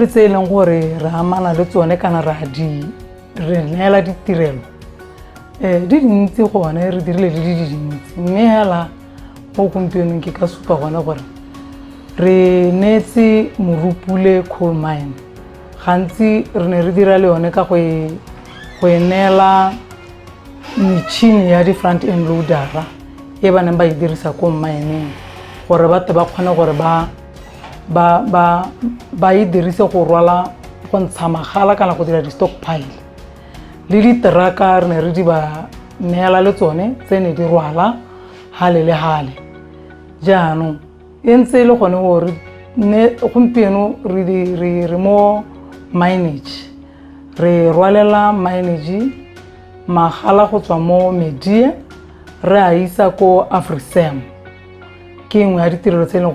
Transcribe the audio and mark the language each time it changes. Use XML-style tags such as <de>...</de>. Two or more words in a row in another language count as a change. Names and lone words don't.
<tn>tse e leng gore re amana le tsone kana re neela ditirelo di dintsi gone re dirile le di dintsi mme hela mo gompienong ke ka supa gone gore re netse Morupule Coal Mine gantsi re ne re dira le yone ka go neela metšhini ya di</tn> <en>front end loader</en> <tn>e ba neng ba e dirisa ko mine gore batho ba kgone gore ba e dirise go rwala go ntsha magala kana go dira di stockpile le diteraka re ne re di ba neela le tsone tse ne di rwala hale le hale jaanong e ntse le gone gore gompieno re mo mineage re rwalela mineage magala go tswa mo media re a isa ko Afrisem ke engwe ya ditirelo tse e leng</tn>